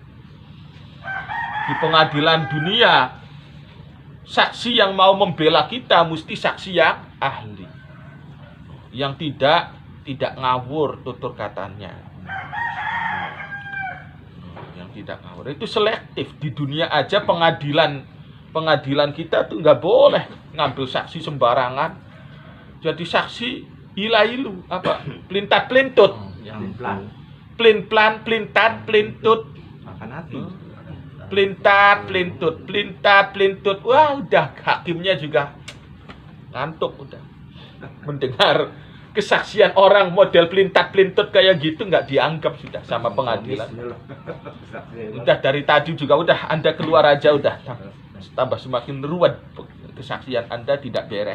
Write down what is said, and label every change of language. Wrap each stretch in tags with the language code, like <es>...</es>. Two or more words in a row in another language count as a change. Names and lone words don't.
<id>Di pengadilan dunia, saksi yang mau membela kita mesti saksi yang ahli, yang tidak ngawur tutur katanya, yang tidak ngawur. Itu selektif. Di dunia aja pengadilan kita tuh nggak boleh ngambil saksi sembarangan. Jadi saksi ilu pelintat pelintut, pelin-pelan, pelintat pelintut, pelintat pelintut. Wah, udah, hakimnya juga ngantuk udah. Mendengar kesaksian orang model pelintat pelintut kayak gitu nggak dianggap sudah sama pengadilan. Udah dari tadi juga udah, Anda keluar aja udah. Tambah semakin ruwet kesaksian Anda, tidak beres.</id>